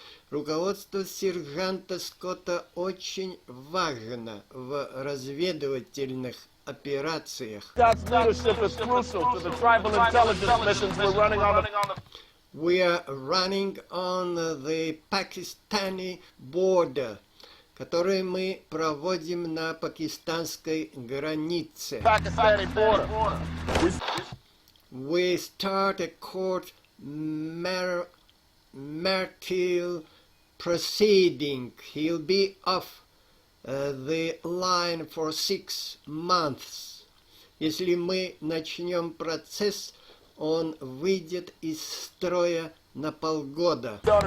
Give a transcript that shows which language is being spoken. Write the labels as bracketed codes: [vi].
[ru] Руководство сержанта Скотта очень важно в разведывательных операциях. [en] We are running on the Pakistani border, [ru] который мы проводим на пакистанской границе. [en] We start a court martial proceeding. He'll be off the line for 6 months. [ru] Если мы начнем процесс, он выйдет из строя на полгода.